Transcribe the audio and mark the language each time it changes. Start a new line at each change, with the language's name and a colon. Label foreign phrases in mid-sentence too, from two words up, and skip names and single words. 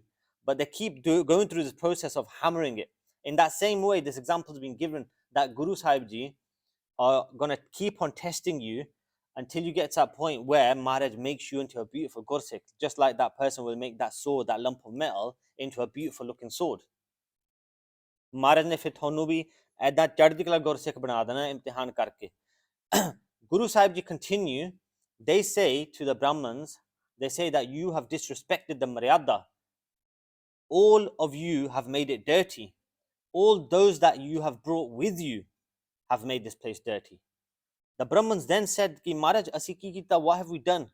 English: But they keep going through this process of hammering it. In that same way, this example has been given that Guru Sahib Ji are going to keep on testing you until you get to that point where Maharaj makes you into a beautiful gursik, just like that person will make that sword, that lump of metal, into a beautiful looking sword.
Punjabi: ਮਹਾਰਾਜ ਨੇ ਫਿਰ ਥੋਨੂੰ ਭੀ ਐਦਾਂ ਚੜ੍ਹਦੀ ਕਲਾ ਗੁਰਸਿੱਖ ਬਣਾ ਦੇਣਾ ਇਮਤਿਹਾਨ ਕਰਕੇ.
English: Guru Sahib Ji continue, they say to the Brahmins, they say that you have disrespected the Maryada. All of you have made it dirty. All those that you have brought with you have made this place dirty. The Brahmins then said,
Punjabi: ਕੀ ਮਹਾਰਾਜ, ਅਸੀਂ ਕੀ ਕੀਤਾ,
English: what have we done?